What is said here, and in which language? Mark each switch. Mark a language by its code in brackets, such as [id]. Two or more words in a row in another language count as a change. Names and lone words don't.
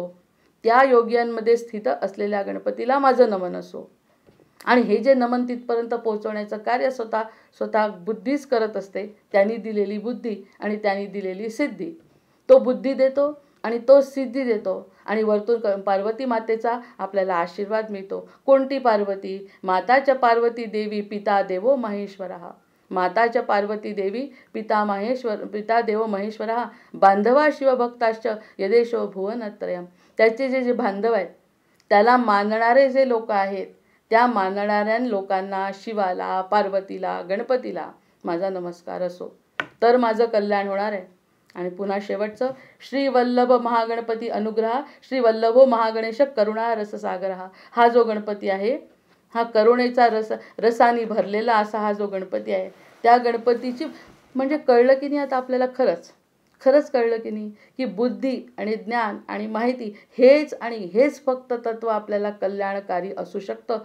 [mr] त्या योग्यांमध्ये स्थित असलेल्या गणपतीला माझं नमन असो. आणि हे जे नमन तिथपर्यंत पोहोचवण्याचं कार्य स्वतः बुद्धीच करत असते. त्यांनी दिलेली बुद्धी आणि त्यांनी दिलेली सिद्धी, तो बुद्धी देतो आणि तो सिद्धी देतो. आणि वरतून पार्वती मातेचा आपल्याला आशीर्वाद मिळतो. कोणती पार्वती? [sa] माताच्या पार्वती देवी पिता देवो महेश्वरः. माताच्या पार्वती देवी पिता देवो महेश्वरः बांधवा शिवभक्ताश्च यदेशो भुवनत्रयम्. [mr] त्याचे जे बांधव आहेत त्याला मानणारे जे लोक आहेत त्या मानणाऱ्या लोकांना, शिवाला, पार्वतीला, गणपतीला माझा नमस्कार असो, तर माझं कल्याण होणार आहे. आणि पुन्हा शेवटचं, [sa] श्री वल्लभ महागणपती अनुग्रह, श्री वल्लभो महागणेश करुणा रससागर. [mr] हा जो गणपती आहे, हा करुणेचा रसाने भरलेला असा हा जो गणपती आहे, त्या गणपतीची म्हणजे कळलं की नाही आता आपल्याला, खरंच कळलं की नाही की बुद्धी आणि ज्ञान आणि माहिती हेच आणि हेच फक्त तत्व आपल्याला कल्याणकारी असू शकतं.